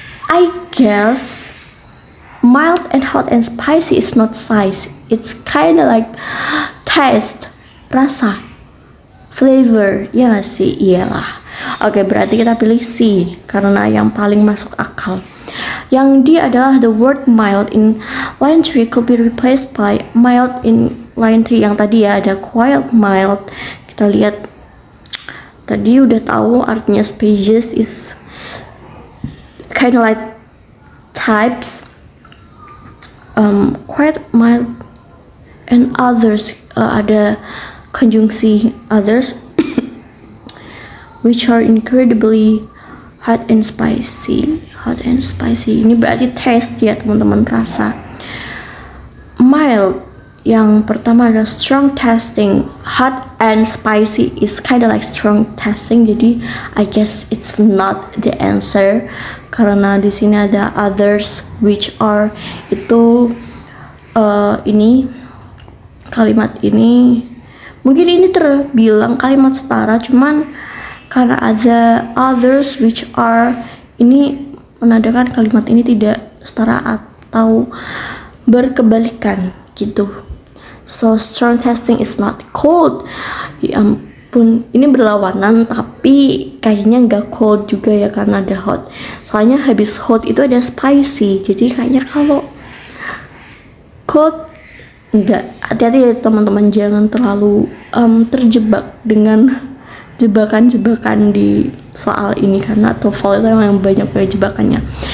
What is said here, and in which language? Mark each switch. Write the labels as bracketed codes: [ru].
[en] I guess mild and hot and spicy is not size, it's kinda like taste, rasa, flavor, [id] ya gak sih? Iyalah. Oke, berarti kita pilih C karena yang paling masuk akal. Yang D adalah [en] the word mild in line 3 could be replaced by mild in line 3. [id] Yang tadi ya ada [en] quite mild. [id] Kita lihat tadi udah tahu artinya [en] species is kind of like types, quite mild and others, [id] ada konjungsi [en] others which are incredibly hot and spicy. [id] Ini berarti taste ya teman-teman, rasa. Mild, yang pertama adalah [en] strong tasting. Hot and spicy is kind of like strong tasting, [id] jadi [en] I guess it's not the answer [id] karena di sini ada [en] others which are, [id] itu ini kalimat ini mungkin ini terbilang kalimat setara, cuman karena ada others which are ini menandakan kalimat ini tidak setara atau berkebalikan gitu. [en] So strong testing is not cold. [id] Ya ampun, ini berlawanan tapi kayaknya nggak cold juga ya karena ada hot. Soalnya habis hot itu ada spicy. Jadi kayaknya kalau cold enggak. Hati-hati ya teman-teman, jangan terlalu terjebak dengan jebakan-jebakan di soal ini karena TOEFL itu memang banyak jebakannya.